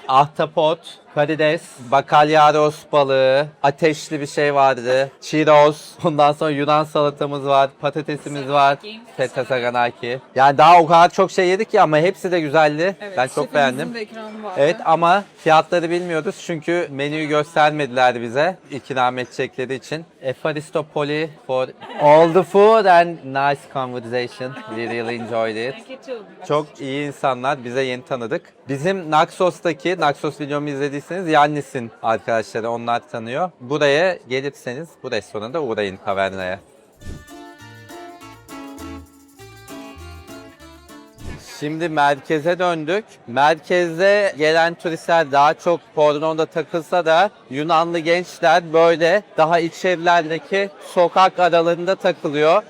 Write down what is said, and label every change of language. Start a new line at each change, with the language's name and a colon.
Turkish: Ahtapot, karides, bakalyaros balığı, ateşli bir şey vardı, churros, ondan sonra Yunan salatamız var, patatesimiz var, feta saganaki. Yani daha o kadar çok şey yedik ki ama hepsi de güzeldi. Evet, Ben çok şefimizin beğendim. de ikramı vardı. Evet ama fiyatları bilmiyoruz çünkü menüyü göstermediler bize ikram edecekleri için.
Greek: Efaristopoli
English: for all the food and nice conversation. We really enjoyed it.
Turkish: Çok iyi insanlar. Bize yeni tanıdık. Bizim Naxos'taki, Naxos videomu izlediyseniz Yannis'in arkadaşları onlar tanıyor. Buraya gelirseniz bu restoranda uğrayın tavernaya. Şimdi merkeze döndük. Merkezde gelen turistler daha çok Pordenon'da takılsa da Yunanlı gençler böyle daha iç evlerdeki sokak aralarında takılıyor.